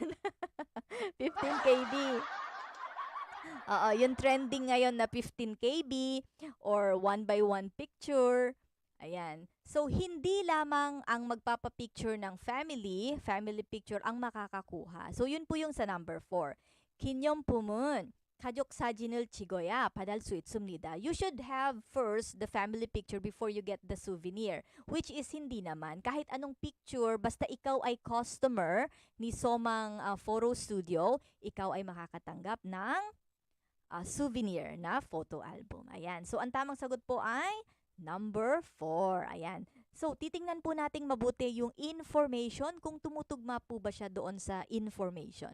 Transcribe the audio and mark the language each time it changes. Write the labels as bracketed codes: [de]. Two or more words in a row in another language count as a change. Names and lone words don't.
[tl] 15 KB. Yung trending ngayon na 15 KB or [en] 1 by 1 picture. [tl] Ayan. So, hindi lamang ang magpapa-picture ng [en] family picture [tl] ang makakakuha. So, yun po yung sa number 4. [ko] 기념품은 가족 사진을 찍어야 받을 수 있습니다. [en] You should have first the family picture before you get the souvenir, which is [tl] hindi naman. Kahit anong picture, basta ikaw ay customer ni Somang Photo Studio, ikaw ay makakatanggap ng souvenir na [en] photo album. [tl] Ayan. So, ang tamang sagot po ay number 4. Ayan. So, titingnan po nating mabuti yung information kung tumutugma po ba siya doon sa information.